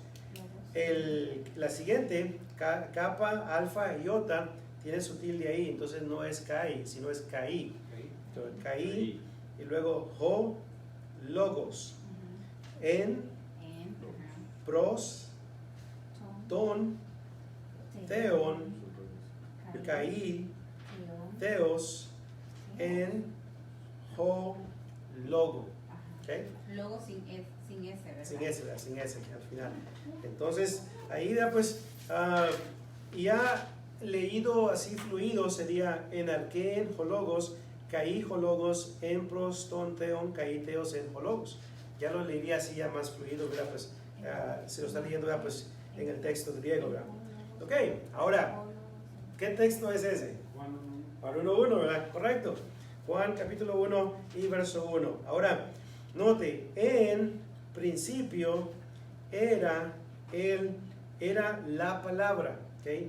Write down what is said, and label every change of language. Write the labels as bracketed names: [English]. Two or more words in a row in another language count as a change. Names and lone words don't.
[Spanish] La siguiente, kappa, alfa y iota, tiene su tilde ahí, entonces no es kai, sino es kai. [Greek] Entonces, καί, [Spanish] y luego [Greek] ὁ λόγος ἦν πρὸς, τὸν θεόν καὶ θεὸς, ἦν ὁ λόγο. ¿Okay? [Spanish] Logo sin S, ¿verdad? Sin S, ¿verdad? Sin S al final. Entonces, ahí ya pues, ya leído así fluido sería [Greek] ἐν ἀρχῇ ὁ λόγος καὶ ὁ λόγος ἦν πρὸς τὸν θεόν καὶ θεὸς ἦν ὁ λόγος. [Spanish] Ya lo leería así ya más fluido, ¿verdad? Pues, se lo está leyendo, ¿verdad? Pues, en el texto griego, ¿verdad? Ok, ahora, ¿qué texto es ese? Juan 1.1, ¿verdad? Correcto. Juan capítulo 1 y verso 1. Ahora, note, en principio era la palabra, ¿ok?